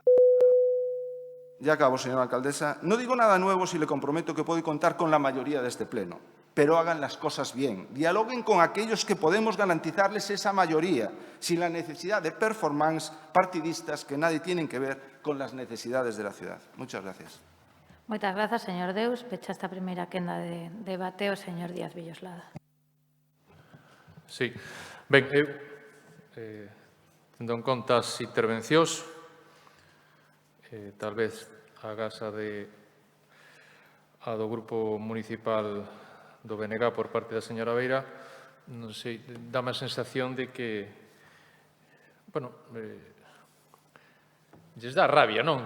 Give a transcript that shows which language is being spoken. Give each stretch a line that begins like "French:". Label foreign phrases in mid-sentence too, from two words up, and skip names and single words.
Spanish: Ya acabo, señora alcaldesa. No digo nada nuevo si le comprometo que puedo contar con la mayoría de este pleno. Pero hagan las cosas bien. Dialoguen con aquellos que podemos garantizarles esa mayoría, sin la necesidad de performance partidistas que nadie tienen que ver con las necesidades de la ciudad. Muchas gracias.
Galician: Moitas grazas, señor Deus. Pecha esta primeira quenda de debate o señor Díaz Villoslada. Sí. Ben, tendo en conta as intervencións, tal vez a do Grupo Municipal do BNG por parte da señora Beira, non sei, dame a sensación de que, bueno, lles dá rabia, non?